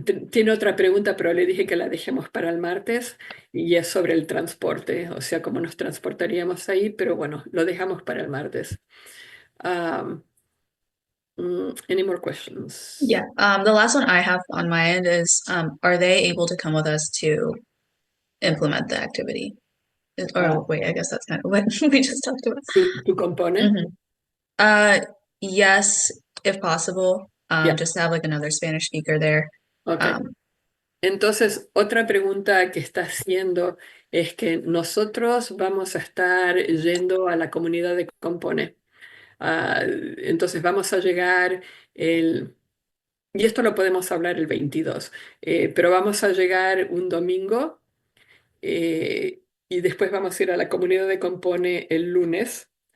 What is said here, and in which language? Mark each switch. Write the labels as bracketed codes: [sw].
[es] Tiene otra pregunta, pero le dije que la dejemos para el martes y es sobre el transporte, o sea, cómo nos transportaríamos ahí, pero bueno, lo dejamos para el martes. [en] Um, any more questions? Yeah. The last one I have on my end is, are they able to come with us to implement the activity? Or wait, I guess that's kind of what we just talked about. [es] ¿Tu compone? [en] Mhm. Yes, if possible. Yeah. Just to have like another Spanish speaker there. Okay. [es] Entonces, otra pregunta que está haciendo es que nosotros vamos a estar yendo a la comunidad de Compone. Entonces vamos a llegar y esto lo podemos hablar el 22, pero vamos a llegar un domingo y después vamos a ir a la comunidad de Compone el lunes.